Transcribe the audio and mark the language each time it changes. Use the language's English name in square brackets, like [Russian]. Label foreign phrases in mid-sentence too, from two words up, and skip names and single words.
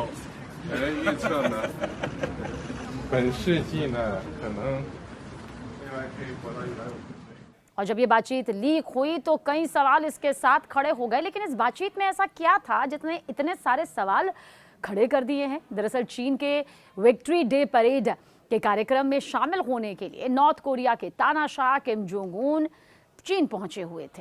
[Chinese] 预测呢？本世纪呢，可能未来可以活到150岁。 [Hindi] और जब ये बातचीत लीक हुई तो कई सवाल इसके साथ खड़े हो गए, लेकिन इस बातचीत में ऐसा क्या था जितने इतने सारे सवाल खड़े कर दिए हैं? दरअसल चीन के विक्ट्री डे परेड के कार्यक्रम में शामिल होने के लिए नॉर्थ कोरिया के तानाशाह किम जोंग उन चीन पहुंचे हुए थे।